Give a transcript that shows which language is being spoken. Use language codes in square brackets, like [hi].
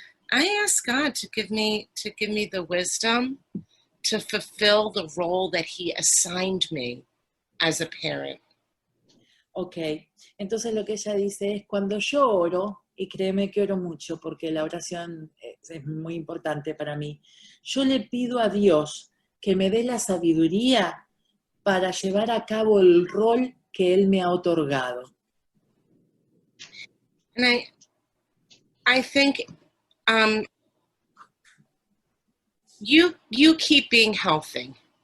[en] I ask God to give me the wisdom to fulfill the role that He assigned me as a parent. [es] Ok, entonces lo que ella dice es cuando yo oro, y créeme que oro mucho porque la oración es muy importante para mí, yo le pido a Dios que me dé la sabiduría para llevar a cabo el rol que Él me ha otorgado. [en] And I think you keep being healthy.